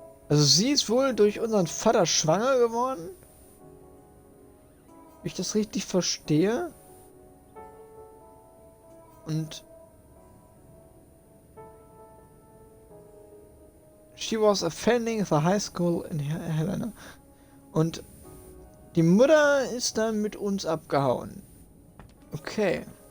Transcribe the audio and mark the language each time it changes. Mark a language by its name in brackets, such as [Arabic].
[German] Also sie ist wohl durch unseren Vater schwanger geworden. ich das richtig verstehe. Und [English] she was attending the high school in Helena. [German] Und die Mutter ist dann mit uns abgehauen. Okay.